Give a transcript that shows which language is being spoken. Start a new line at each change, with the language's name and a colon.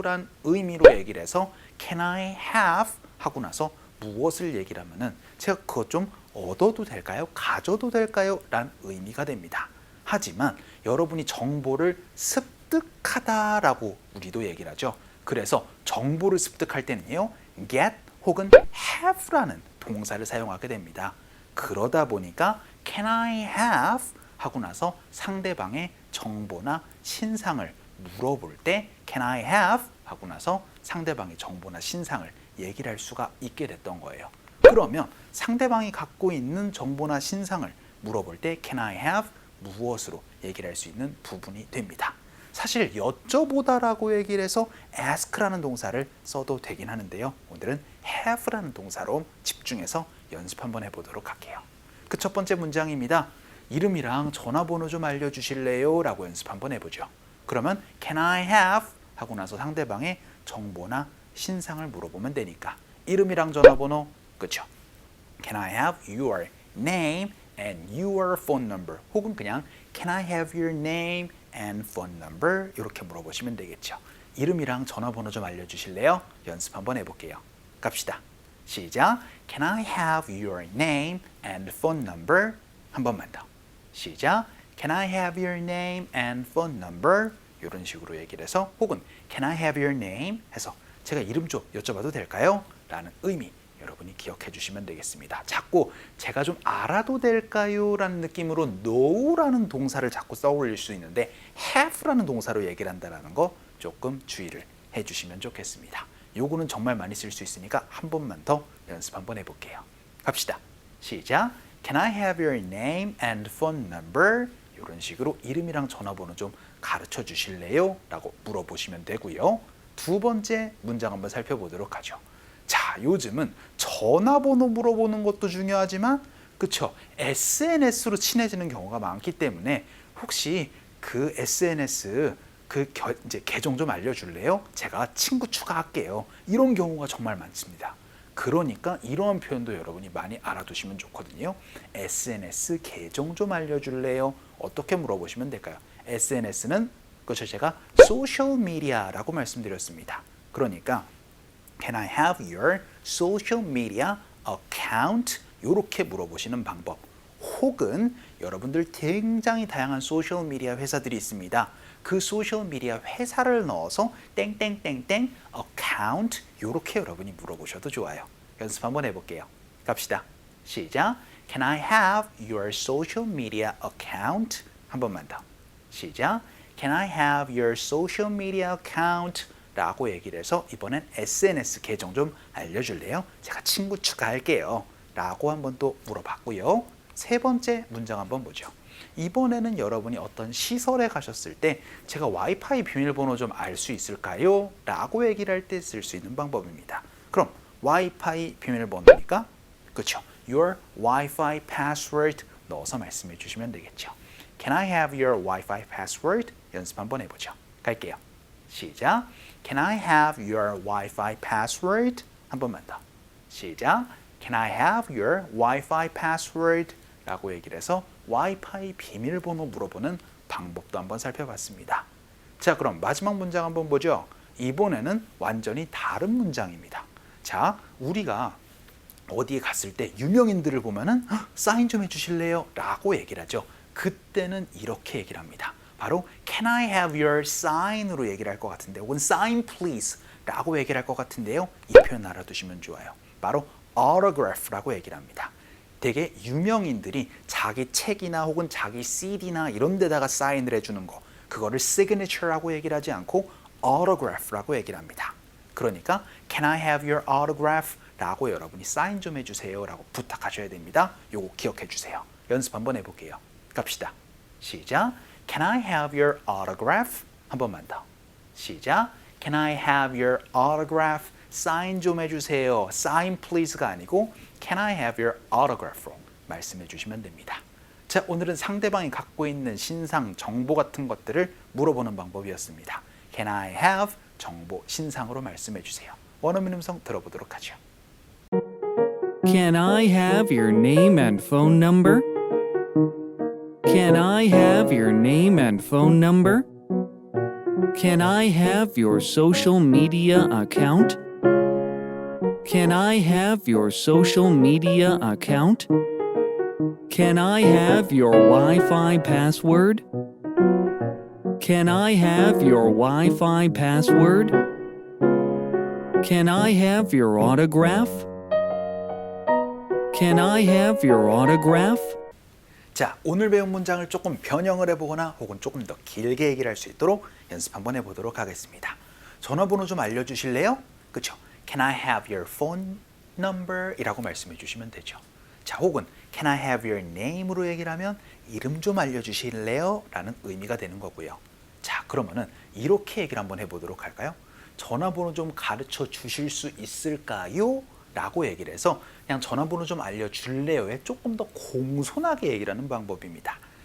Korean: 란 의미로 얘기를 해서
English: Can I have?
Korean: 하고 나서 무엇을 얘기를 하면은 제가 그것 좀 얻어도 될까요? 가져도 될까요? 란 의미가 됩니다. 하지만 여러분이 정보를 습득하다라고 우리도 얘기를 하죠. 그래서 정보를 습득할 때는요. get 혹은 have라는 동사를 사용하게 됩니다. 그러다 보니까
English: Can I have?
Korean: 하고 나서 상대방의 정보나 신상을 물어볼 때
English: Can I have?
Korean: 하고 나서 상대방의 정보나 신상을 얘기를 할 수가 있게 됐던 거예요. 그러면 상대방이 갖고 있는 정보나 신상을 물어볼 때
English: Can I have?
Korean: 무엇으로 얘기를 할 수 있는 부분이 됩니다. 사실 여쭤보다라고 얘기를 해서 ask라는 동사를 써도 되긴 하는데요. 오늘은 have라는 동사로 집중해서 연습 한번 해보도록 할게요. 그 첫 번째 문장입니다. 이름이랑 전화번호 좀 알려주실래요? 라고 연습 한번 해보죠. 그러면
English: Can I have?
Korean: 하고 나서 상대방의 정보나 신상을 물어보면 되니까 이름이랑 전화번호, 그쵸?
English: Can I have your name and your phone number?
Korean: 혹은 그냥
English: Can I have your name and phone number?
Korean: 이렇게 물어보시면 되겠죠. 이름이랑 전화번호 좀 알려주실래요? 연습 한번 해볼게요. 갑시다. 시작.
English: Can I have your name and phone number?
Korean: 한 번만 더. 시작.
English: Can I have your name and phone number?
Korean: 이런 식으로 얘기를 해서 혹은
English: Can I have your name?
Korean: 해서 제가 이름 좀 여쭤봐도 될까요? 라는 의미 여러분이 기억해 주시면 되겠습니다. 자꾸 제가 좀 알아도 될까요? 라는 느낌으로 know라는 동사를 자꾸 써올릴 수 있는데 have라는 동사로 얘기를 한다는 거 조금 주의를 해 주시면 좋겠습니다. 요거는 정말 많이 쓸 수 있으니까 한 번만 더 연습 한번 해볼게요. 갑시다. 시작.
English: Can I have your name and phone number?
Korean: 이런 식으로 이름이랑 전화번호 좀 가르쳐 주실래요? 라고 물어보시면 되고요. 두 번째 문장 한번 살펴보도록 하죠. 자, 요즘은 전화번호 물어보는 것도 중요하지만 그쵸? SNS로 친해지는 경우가 많기 때문에 혹시 그 SNS 이제 계정 좀 알려줄래요? 제가 친구 추가할게요. 이런 경우가 정말 많습니다. 그러니까 이러한 표현도 여러분이 많이 알아두시면 좋거든요. SNS 계정 좀 알려줄래요? 어떻게 물어보시면 될까요? SNS는 그렇죠, 제가 소셜 미디어라고 말씀드렸습니다. 그러니까
English: Can I have your social media account?
Korean: 이렇게 물어보시는 방법. 혹은 여러분들 굉장히 다양한 소셜 미디어 회사들이 있습니다. 그 소셜 미디어 회사를 넣어서 땡땡땡땡 account 이렇게 여러분이 물어보셔도 좋아요. 연습 한번 해볼게요. 갑시다. 시작.
English: Can I have your social media account?
Korean: 한 번만 더. 시작.
English: Can I have your social media account?
Korean: 라고 얘기를 해서 이번엔 SNS 계정 좀 알려줄래요? 제가 친구 추가할게요. 라고 한번 또 물어봤고요. 세 번째 문장 한번 보죠. 이번에는 여러분이 어떤 시설에 가셨을 때 제가 와이파이 비밀번호 좀 알 수 있을까요? 라고 얘기를 할 때 쓸 수 있는 방법입니다. 그럼 와이파이 비밀번호니까 그렇죠.
English: Your Wi-Fi password
Korean: 넣어서 말씀해 주시면 되겠죠.
English: Can I have your Wi-Fi password?
Korean: 연습 한번 해보죠. 갈게요. 시작.
English: Can I have your Wi-Fi password?
Korean: 한 번만 더. 시작.
English: Can I have your Wi-Fi password?
Korean: 라고 얘기를 해서 와이파이 비밀번호 물어보는 방법도 한번 살펴봤습니다. 자, 그럼 마지막 문장 한번 보죠. 이번에는 완전히 다른 문장입니다. 자, 우리가 어디에 갔을 때 유명인들을 보면은 사인 좀 해주실래요? 라고 얘기를 하죠. 그때는 이렇게 얘기를 합니다. 바로
English: Can I have your sign
Korean: 으로 얘기를 할 것 같은데, 혹은
English: sign please
Korean: 라고 얘기를 할 것 같은데요. 이 표현 알아두시면 좋아요. 바로 autograph라고 얘기를 합니다. 되게 유명인들이 자기 책이나 혹은 자기 CD나 이런 데다가 사인을 해주는 거, 그거를 signature라고 얘기를 하지 않고 autograph라고 얘기를 합니다.
English: 그러니까 Can I have your autograph?
Korean: 라고 여러분이 사인 좀 해주세요 라고 부탁하셔야 됩니다. 요거 기억해 주세요. 연습 한번 해볼게요. 갑시다. 시작.
English: Can I have your autograph?
Korean: 한 번만 더. 시작.
English: Can I have your autograph?
Korean: 사인 좀 해주세요.
English: sign please가
Korean: 아니고
English: Can I have your autograph로
Korean: 말씀해 주시면 됩니다. 자, 오늘은 상대방이 갖고 있는 신상, 정보 같은 것들을 물어보는 방법이었습니다.
English: Can I have
Korean: 정보, 신상으로 말씀해 주세요. 원어민 음성 들어보도록 하죠.
English: Can I have your name and phone number? Can I have your name and phone number? Can I have your social media account? Can I have your social media account? Can I have your Wi-Fi password? Can I have your Wi-Fi password? Can I have your autograph? Can I have your autograph?
Korean: 자, 오늘 배운 문장을 조금 변형을 해보거나 혹은 조금 더 길게 얘기를 할 수 있도록 연습 한번 해보도록 하겠습니다. 전화번호 좀 알려주실래요? 그쵸?
English: Can I have your phone number?
Korean: 이라고 말씀해 주시면 되죠. 자, 혹은
English: Can I have your name
Korean: 으로 얘기를 하면 이름 좀 알려주실래요? 라는 의미가 되는 거고요. 자, 그러면은 이렇게 얘기를 한번 해보도록 할까요? 전화번호 좀 가르쳐 주실 수 있을까요? 라고 얘기를 해서 그냥 전화번호 좀 알려줄래요에 조금 더 공손하게 얘기를 하는 방법입니다.